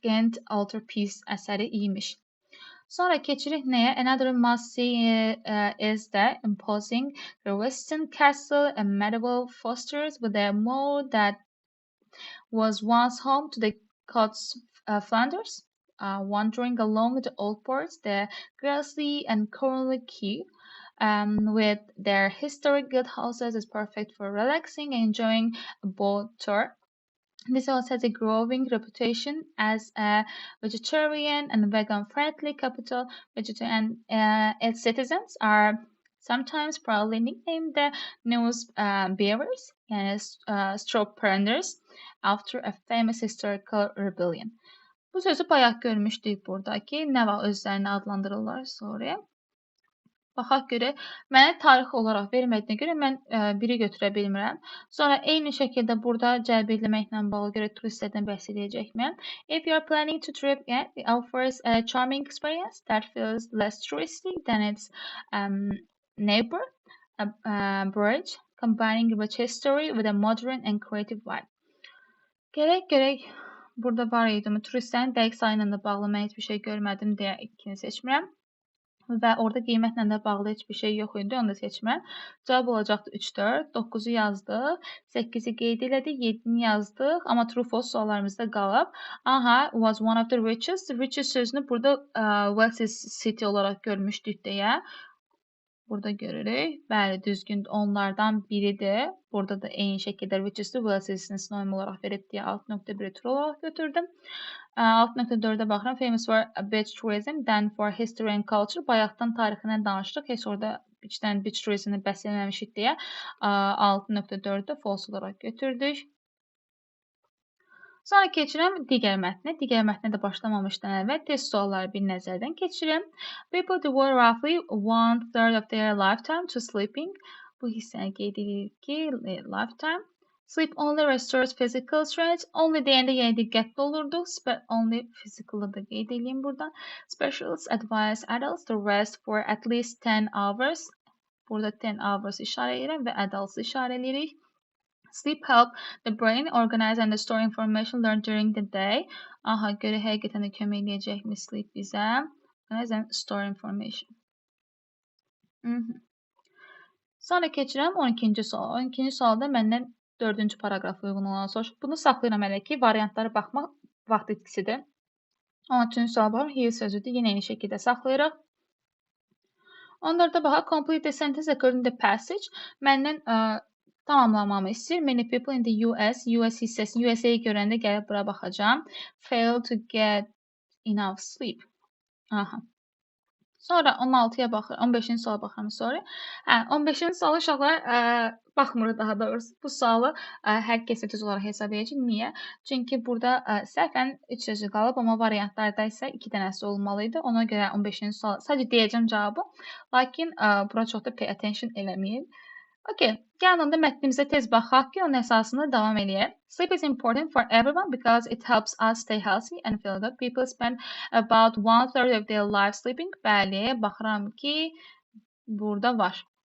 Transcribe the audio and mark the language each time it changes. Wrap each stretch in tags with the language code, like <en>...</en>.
<az>Ghent Altarpiece əsəri imiş. Sonra keçirik nəyə?</az> <en>Another must see is the imposing Western Castle, a medieval fortress with a moat that was once home to the Scots Flanders. Wandering along the old ports, the Grassley and Cornwall Quay, with their historic guildhouses, is perfect for relaxing and enjoying a boat tour. This also has a growing reputation as a vegetarian and vegan-friendly capital. And its citizens are sometimes proudly nicknamed the news bearers and strawpreneurs after a famous historical rebellion.</en> <az>Bu sözü bayaq görmüşdük burada ki, nə var özlərini adlandırırlar sonra. Baxaq görə, mənə tarix olaraq vermədiyinə görə mən biri götürə bilmirəm. Sonra eyni şəkildə burada cəlb edilməklə bağlı görə turistlərdən bəhs edəcəkməyəm.</az> <en>If you are planning to trip, it offers a charming experience that feels less touristy than its neighbor, Bruges, combining rich history with a modern and creative vibe.</en> <az>Gerək burada var idi. Turistlərin dəqiq sayı ilə də bağlı mən heç bir şey görmədim deyə ikini seçmirəm. və orada qiymətlə də bağlı heç bir şey yox idi, onu da seçmirəm. Cavab olacaqdı 3, 4, 9-u yazdıq, 8-i qeyd elədik, 7-ni yazdıq, amma true false suallarımızda qalıb.</az> <en>Aha, was one of the richest.</en> <az>Richest sözünü burada wealthiest city olaraq görmüşdük deyə. Burada görürük. Bəli, düzgün onlardan biridir. Burada da eyni şəkildə richest-i wealthiest-ni sinonim olaraq verib deyə 6.1 true olaraq götürdüm. 6.4-ə baxıram.</az> <en>Famous for beach tourism, then for history and culture.</en> <az>Bayaqdan tarixindən danışdıq. Heç orada beach tourismini bəhs eləməmişik deyə 6.4-də false olaraq götürdük. Sonra keçirəm digər mətnə. Digər mətnə də başlamamışdan əvvəl test sualları bir nəzərdən keçirim.</az> <en>People devote roughly 1/3 of their lifetime to sleeping.</en> <az>Bu hissəni qeyd edirik ki, lifetime.</az> <en>Sleep only restores physical strength.</en> <az>Only deyəndə yenə diqqətli olurduq. Only physical'ı da qeyd edeyim buradan.</az> <en>Specialists advise adults to rest for at least 10 hours.</en> <az>Burada 10 hours işarə edirəm və adults işarə edirik.</az> <en>Sleep help the brain organize and store information learned during the day.</en> <az>Aha, görə həqiqətən də kömək edəcəkmi sleep bizə?</az> <en>Organize and store information.</en> <az>Sonra keçirəm 12-ci sual. 12-ci sualda məndən 4-cü paragraf uyğun olanı soruşur. Bunu saxlayıram hələ ki, variantlara baxmaq vaxt itkisidir. 13-cü sual var. He sözüdür. Yenə eyni şəkildə saxlayırıq. 14-də baxaq.</az> <en>Complete the sentence according to the passage.</en> <az>Məndən tamamlamamı istəyir.</az> <en>Many people in the US</en> <az>hissəsini USA-yi görəndə gəlib bura baxacağam.</az> <en>Fail to get enough sleep.</en> <az>Aha. Sonra 16-ya baxır, 15-ci suala baxıram sonra. 15-ci sualı uşaqlar baxmırıq daha doğrusu. Bu sualı hər kəsə düz olaraq hesab edəcək. Niyə? Çünki burada səhvən 3 sözü qalıb, amma variantlarda isə 2 dənəsi olmalı idi. Ona görə 15-ci sual sadəcə deyəcəm cavabı. Lakin bura çox da pay attention eləməyin. Okay, gəlin onda mətnimizə tez baxaq ki, onun əsasında davam eləyək.</az> <en>Sleep is important for everyone because it helps us stay healthy and feel good. People spend about 1/3 of their life sleeping.</en> <az>Bəli, baxıram ki, burada var.</az>